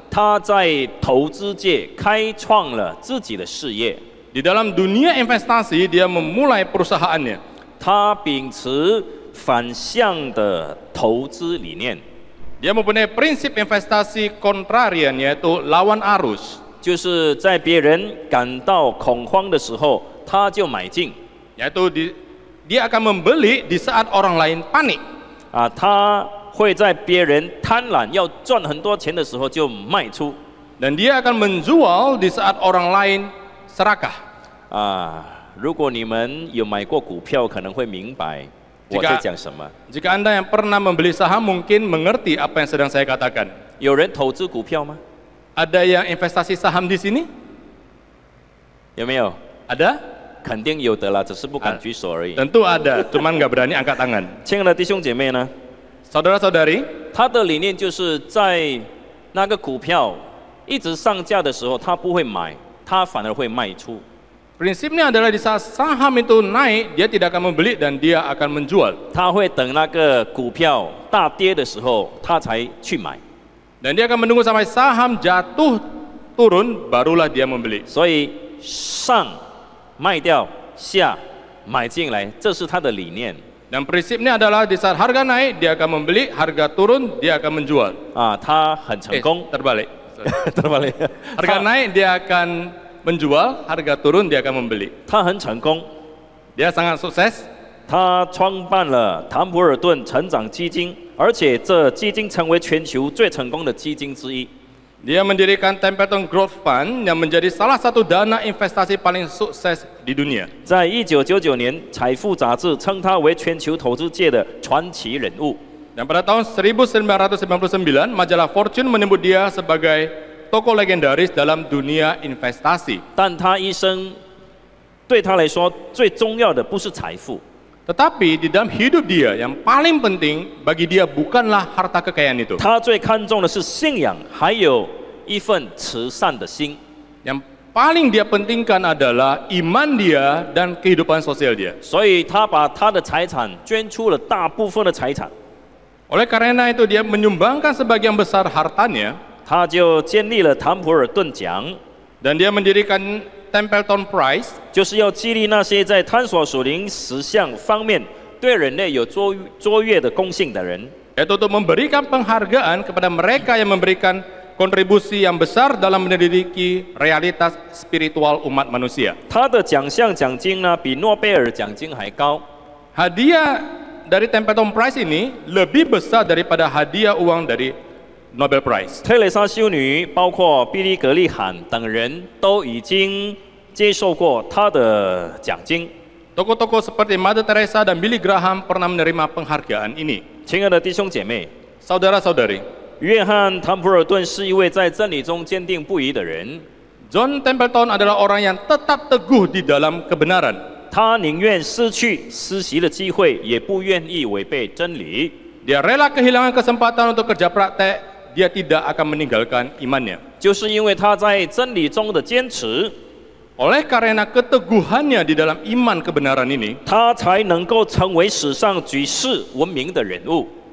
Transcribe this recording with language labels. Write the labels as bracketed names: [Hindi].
[Chinese] 他在投资界开创了自己的事业。 [Indonesian] Di dalam dunia investasi, dia memulai perusahaannya. [Chinese] 他秉持反向的投资理念， [Indonesian] Dia mempunyai prinsip investasi kontrarian, yaitu lawan arus. [Chinese] 就是在别人感到恐慌的时候，他就买进。 [Indonesian] Yaitu dia akan membeli di saat orang lain panik. [Chinese] 他会在别人贪婪要赚很多钱的时候就卖出。 [Indonesian] Dan dia akan menjual di saat orang lain serakah. [Chinese] 如果你们有买过股票，可能会明白我在讲什么。 [Indonesian] Jika Anda yang pernah membeli saham mungkin mengerti apa yang sedang saya katakan. [Chinese] 有人投资股票吗？ [Indonesian] Ada yang investasi saham di sini? [Chinese] 有没有？ [Indonesian] Ada? [Chinese] 肯定有的啦，只是不敢举手而已。 [Indonesian] Tentu ada, cuman nggak berani angkat tangan. [Chinese] 亲爱的弟兄姐妹呢？ [Indonesian] Saudara-saudari, [Chinese] 他的理念就是在那个股票一直上架的时候，他不会买，他反而会卖出。 [Indonesian] prinsipnya adalah di saat saham itu naik, dia tidak akan membeli dan dia akan menjual. [Chinese] 他会等那个股票大跌的时候，他才去买。 [Indonesian] Dan dia akan menunggu sampai saham jatuh turun, barulah dia membeli. [Chinese] 所以上卖掉，下买进来，这是他的理念。 [Indonesian] Dan prinsipnya adalah di saat harga naik, dia akan membeli, harga turun, dia akan menjual. [Chinese] 他很成功。 [Indonesian] Terbalik. terbalik. Harga naik, dia akan menjual, harga turun, dia akan membeli. [Chinese] 他很成功。 [Indonesian] Dia sangat sukses. [Chinese] 他创办了坦普尔顿成长基金，而且这基金成为全球最成功的基金之一。 [Indonesian] Dia mendirikan Templeton Growth Fund yang menjadi salah satu dana investasi paling sukses di dunia. [Chinese] 在1999年，财富杂志称他为全球投资界的传奇人物。 [Indonesian] Dan pada tahun 1999, majalah Fortune menyebut dia sebagai tokoh legendaris dalam dunia investasi. [Chinese] 但他一生对他来说最重要的不是财富， [Indonesian] Tetapi di dalam hidup dia yang paling penting bagi dia bukanlah harta kekayaan itu. [Chinese] 他最看重的是信仰，还有一份慈善的心。 [Indonesian] Yang paling dia pentingkan adalah iman dia dan kehidupan sosial dia. [Chinese] 所以他把他的财产捐出了大部分的财产， [Indonesian] Oleh karena itu dia menyumbangkan sebagian besar hartanya [Chinese] 他就建立了坦普尔顿奖， [Indonesian] dan dia mendirikan Templeton Prize, [Chinese] 就是要激励那些在探索属灵实相方面对人类有卓越的贡献的人。 [Indonesian] yaitu untuk memberikan penghargaan kepada mereka yang memberikan kontribusi yang besar dalam menyelidiki realitas spiritual umat manusia. [Chinese] 他的奖项奖金呢，比诺贝尔奖金还高。 [Indonesian] Hadiah dari Templeton Prize ini lebih besar daripada hadiah uang dari Nobel Prize. [Chinese] 特蕾莎修女，包括比利·格利罕等人都已经接受过他的奖金。 [Indonesian] Tokoh-tokoh seperti Mother Teresa dan Billy Graham pernah menerima penghargaan ini. [Chinese] 亲爱的弟兄姐妹， [Indonesian] Saudara-saudari, [Chinese] 约翰·坦普尔顿是一位在真理中坚定不移的人。 [Indonesian] John Templeton adalah orang yang tetap teguh di dalam kebenaran. [Chinese] 他宁愿失去实习的机会，也不愿意违背真理。 [Indonesian] Dia rela kehilangan kesempatan untuk kerja praktek, dia tidak akan meninggalkan imannya. [Chinese] 就是因为他在真理中的坚持， [Indonesian] Oleh karena keteguhannya di dalam iman kebenaran ini, [Chinese] 他才能够成为史上举世闻名的人物。